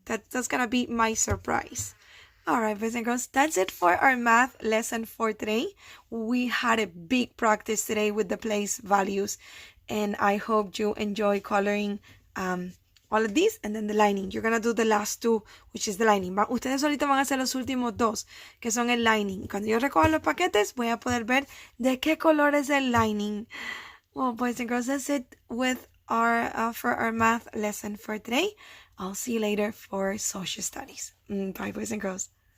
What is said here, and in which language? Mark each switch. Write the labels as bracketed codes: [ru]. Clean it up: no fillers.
[en] That's going to be my surprise. Alright, boys and girls, that's it for our math lesson for today. We had a big practice today with the place values, and I hope you enjoy coloring all of these and then the lining. You're gonna do the last two, which is the lining. [es] Ustedes ahorita van a hacer los últimos dos, que son el lining. Cuando yo recoja los paquetes, voy a poder ver de qué color es el lining. [en] Well, boys and girls, that's it with our for our math lesson for today. I'll see you later for social studies. Bye, boys and girls.